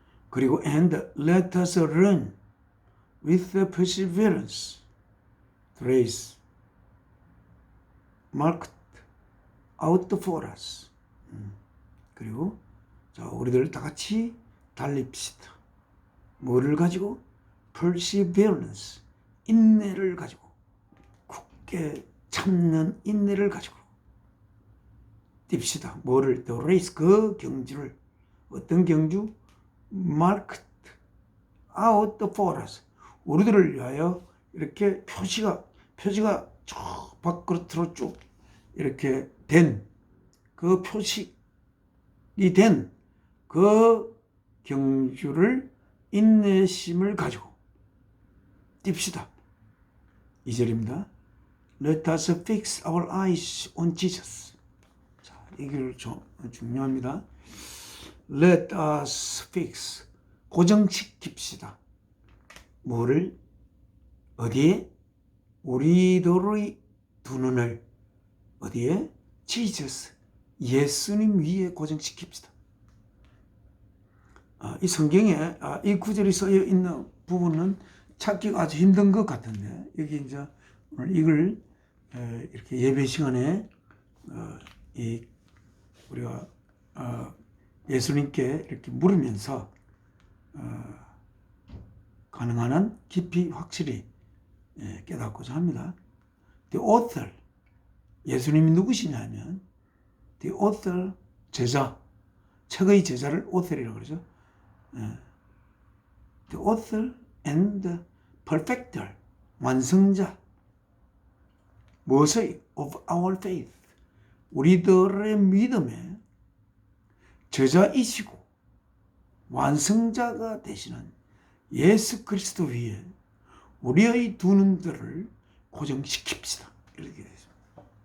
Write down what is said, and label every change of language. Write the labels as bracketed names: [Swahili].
[Korean] 그리고 [English] and let us run with perseverance the race marked out for us. [Korean] 그리고 자, 우리들 다 같이 달립시다. 뭐를 가지고? [English] perseverance, [Korean] 인내를 가지고, 굳게 참는 인내를 가지고 뜁시다. 뭐를? [English] the race, [Korean] 그 경주를. 어떤 경주? [English] marked out for us, [Korean] 우리들을 위하여 이렇게 표지가 저 밖으로 쭉 이렇게 된 그 표식이 된 그 경주를 인내심을 가지고 뜁시다. 2절입니다. [English] Let us fix our eyes on Jesus. [Korean] 자, 이게 중요합니다. [English] Let us fix, [Korean] 고정시킵시다. 뭐를? 어디에? 우리들의 두 눈을 어디에? Jesus, 예수님 위에 고정시킵시다. 이 성경에 이 구절이 쓰여 있는 부분은 찾기가 아주 힘든 것 같은데, 여기 이제 오늘 이걸 이렇게 예배 시간에 우리가 예수님께 이렇게 물으면서 가능한 한 깊이 확실히 깨닫고자 합니다. [English] The author, [Korean] 예수님이 누구시냐면 The author, 제자, 책의 제자를 author이라고 그러죠. [English] The author and the perfecter, [Korean] 완성자. 무엇의? [English] Of our faith, [Korean] 우리들의 믿음의 저자이시고 완성자가 되시는 예수 그리스도 위에 우리의 두 눈들을 고정시킵시다. 이렇게 되어 있습니다.